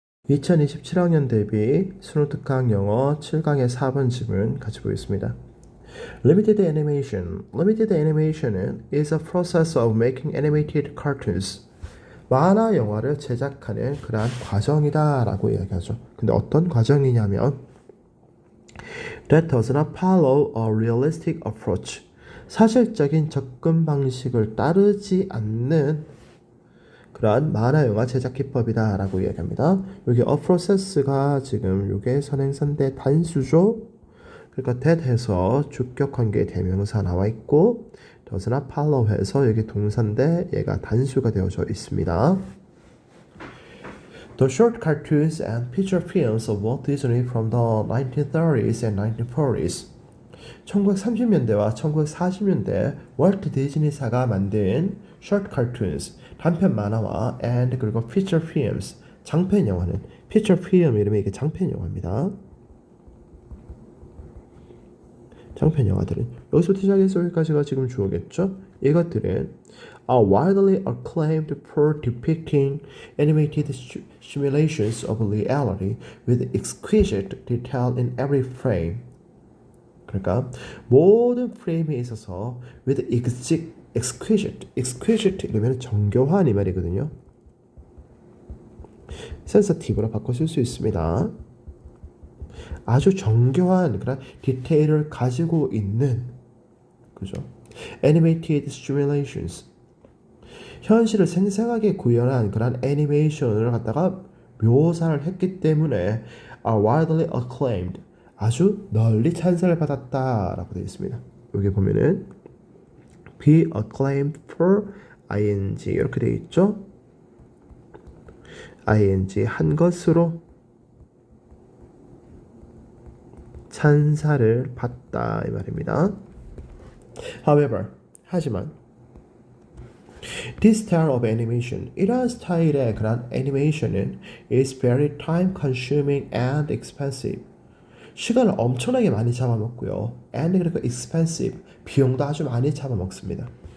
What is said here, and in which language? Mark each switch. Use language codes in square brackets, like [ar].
[ko] 2027학년 대비 수능특강 영어 7강의 4번 지문 같이 보겠습니다. [en] Limited animation. Limited animation is a process of making animated cartoons. [ko] 만화 영화를 제작하는 그러한 과정이다 라고 이야기하죠. 근데 어떤 과정이냐면 [en] That does not follow a realistic approach. [ko] 사실적인 접근 방식을 따르지 않는 그러한 만화 영화 제작 기법이다 라고 이야기합니다. 여기 a process가 지금 요게 선행선대 단수죠. 그러니까 that 해서 주격 관계 대명사 나와 있고 [en] does not follow [ko] 해서 여기 동사인데 얘가 단수가 되어져 있습니다. [en] The short cartoons and feature films of Walt Disney from the 1930s and 1940s [ko] 1930년대와 1940년대 월트 디즈니사가 만든 [en] short cartoons [ko] 단편 만화와 [en] and [ko] 그리고 [en] feature films [ko] 장편 영화는 [en] feature film [ko] 이름이 이게 장편 영화입니다. 장편 영화들은 여기서부터 시작해서 여기까지가 지금 주어겠죠? 이것들은 [en] are widely acclaimed for depicting animated simulations of reality with exquisite detail in every frame. [ko] 그러니까 모든 프레임에 있어서 [en] with exquisite [ko] 이러면 정교한 이 말이거든요. sensitive로 바꿔 쓸 수 있습니다. 아주 정교한 그런 디테일을 가지고 있는 그죠? [en] animated simulations [ko] 현실을 생생하게 구현한 그런 애니메이션을 갖다가 묘사를 했기 때문에 [en] are widely acclaimed [ko] 아주 널리 찬사를 받았다라고 되어 있습니다. 여기 보면은 [en] be acclaimed for ing [ko] 이렇게 되어 있죠. ing 한 것으로 찬사를 받다 이 말입니다. [en] However, [ko] 하지만 [en] This style of animation, [ko] 이러한 스타일의 그런 애니메이션은 [en] is very time consuming and expensive. [ko] 시간을 엄청나게 많이 잡아먹고요. and 그리고 expensive, 비용도 아주 많이 잡아먹습니다.